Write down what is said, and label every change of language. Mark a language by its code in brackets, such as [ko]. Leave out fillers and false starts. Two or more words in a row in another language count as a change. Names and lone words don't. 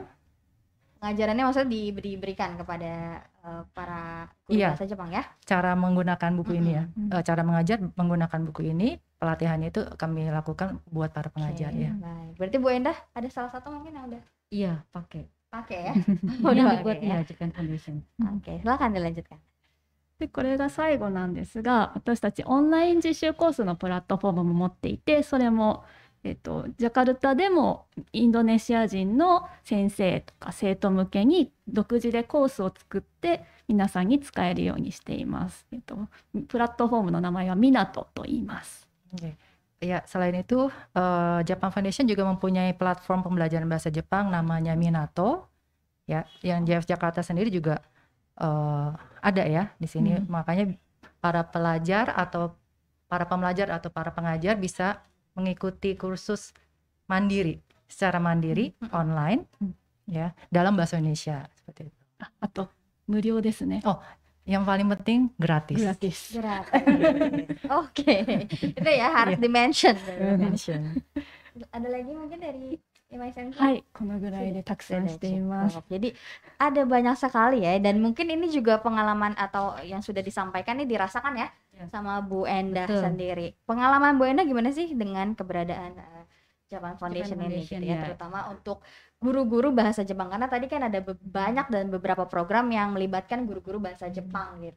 [id] Pengajarannya maksudnya diberikan kepada para guru Iya. bahasa Jepang ya. Cara menggunakan buku ini ya, cara mengajar menggunakan buku ini, pelatihannya itu kami lakukan buat para pengajar Oke, ya. baik. Berarti Bu Endah ada salah satu mungkin yang udah Iya, pakai. pakai ya. Ini Udah yang pakai dibuat ya. ya Japan Foundation. Oke, silakan dilanjutkan. [ja] でこれが最後なんですが、私たちオンライン実習コースのプラットフォームも持っていて、それも、ジャカルタでもインドネシア人の先生とか生徒向けに独自でコースを作って皆さんに使えるようにしています。プラットフォームの名前はミナトと言います。 [id] Oke. Ya, selain itu Japan Foundation juga mempunyai platform pembelajaran bahasa Jepang namanya Minato. Ya, yang JF Jakarta sendiri juga ada ya di sini. Makanya para pelajar atau para pembelajar atau para pengajar bisa mengikuti kursus mandiri secara mandiri online ya dalam bahasa Indonesia seperti itu. [ja] あと無料ですね。 [id] Yang paling penting gratis. gratis. Gratis. Oke. Itu ya harus di-mention. Mention. Ada lagi mungkin dari Imai Sensei? [ja] はい、このぐらいでたくさんしています。 [id] Jadi ada banyak sekali ya, dan mungkin ini juga pengalaman atau yang sudah disampaikan ini dirasakan ya sama Bu Endah Betul. sendiri. Pengalaman Bu Endah gimana sih dengan keberadaan Japan Foundation ini Foundation, gitu ya, ya. terutama untuk guru-guru bahasa Jepang, karena tadi kan ada banyak dan beberapa program yang melibatkan guru-guru bahasa Jepang gitu.